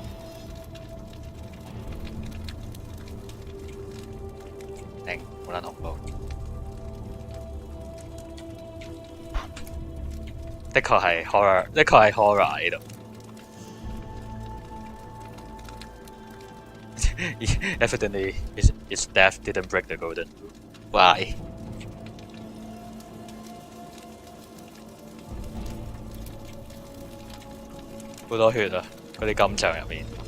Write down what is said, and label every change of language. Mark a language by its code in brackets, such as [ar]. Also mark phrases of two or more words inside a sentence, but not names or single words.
[yue] 頂好撚恐怖。的確係 horror 呢度。 [en] Evidently, its death didn't break the golden rule. Why? [yue] 好多血啊！嗰啲金像入面。